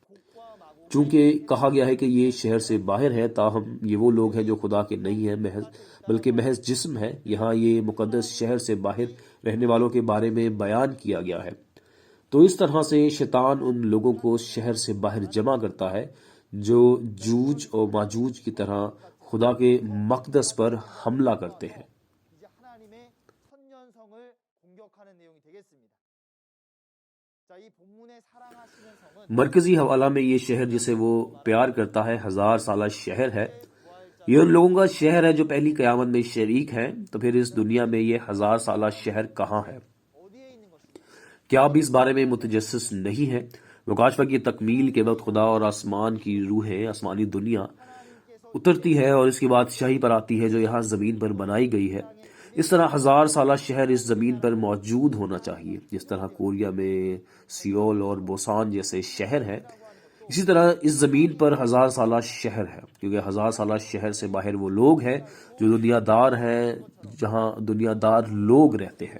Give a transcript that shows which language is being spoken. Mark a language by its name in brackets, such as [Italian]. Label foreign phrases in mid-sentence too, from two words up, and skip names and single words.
[Urdu] چونکہ کہا گیا ہے کہ یہ شہر سے باہر ہے، تاہم یہ وہ لوگ ہیں جو خدا کے نہیں ہیں بلکہ محض جسم ہے۔ یہاں یہ مقدس شہر سے باہر رہنے والوں کے بارے میں بیان کیا گیا ہے۔ تو اس طرح سے شیطان ان لوگوں کو شہر سے باہر جمع کرتا ہے جو جوج اور ماجوج کی طرح خدا کے مقدس پر حملہ کرتے ہیں. [Korean] 이제 하나님의 선년성을 공격하는 내용이 되겠습니다. 자, 이 본문의 사랑하시는 성은 [Urdu] مرکزی حوالہ میں یہ شہر جسے وہ پیار کرتا ہے 1000 سالہ شہر ہے. یہ ان لوگوں کا شہر ہے جو پہلی قیامت میں شریک ہیں. تو پھر اس دنیا میں یہ 1000 سالہ شہر کہاں ہے؟ [Korean] 어디에 있는 것입니까? [Urdu] کیا آپ اس بارے میں متجسس نہیں ہیں؟ مکاشفہ کی تکمیل کے وقت خدا اور آسمان کی روحیں، آسمانی دنیا اترتی ہے اور اس کی بادشاہی پر آتی ہے جو یہاں زمین پر بنائی گئی ہے. اس طرح 1000 سالہ شہر اس زمین پر موجود ہونا چاہیے. جس طرح کوریا میں سیول اور بوسان جیسے شہر ہیں، اسی طرح اس زمین پر 1000 سالہ شہر ہے، کیونکہ 1000 سالہ شہر سے باہر وہ لوگ ہیں جو دنیا دار ہیں، جہاں دنیا دار لوگ رہتے ہیں.